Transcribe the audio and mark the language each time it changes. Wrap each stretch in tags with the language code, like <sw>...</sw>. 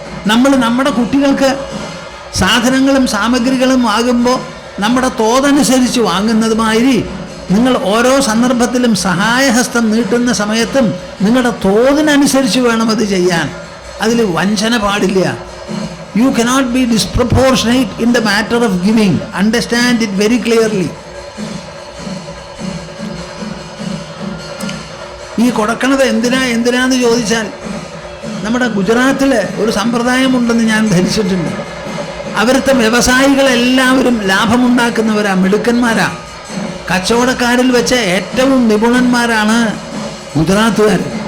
<ml>നമ്മൾ നമ്മുടെ കുട്ടികൾക്ക് സാധനങ്ങളും സാമഗ്രികളും വാങ്ങുമ്പോൾ നമ്മുടെ തോതനുസരിച്ച് വാങ്ങുന്നതുമാതിരി നിങ്ങൾ ഓരോ സന്ദർഭത്തിലും സഹായഹസ്തം നീട്ടുന്ന സമയത്തും നിങ്ങളുടെ തോതിനനുസരിച്ച് വേണം അത് ചെയ്യാൻ. അതിൽ വഞ്ചന പാടില്ല.</ml> <en>You cannot be disproportionate in the matter of giving. Understand it very clearly.</en> <ml>ഈ കൊടുക്കണത് എന്തിനാന്ന് ചോദിച്ചാൽ, നമ്മുടെ ഗുജറാത്തിൽ ഒരു സമ്പ്രദായമുണ്ടെന്ന് ഞാൻ ധരിച്ചിട്ടുണ്ട്. അവിടുത്തെ വ്യവസായികളെല്ലാവരും ലാഭമുണ്ടാക്കുന്നവരാ, മിടുക്കന്മാരാ. കച്ചവടക്കാരിൽ വെച്ച് ഏറ്റവും നിപുണന്മാരാണ് ഗുജറാത്തുകാർ.</ml>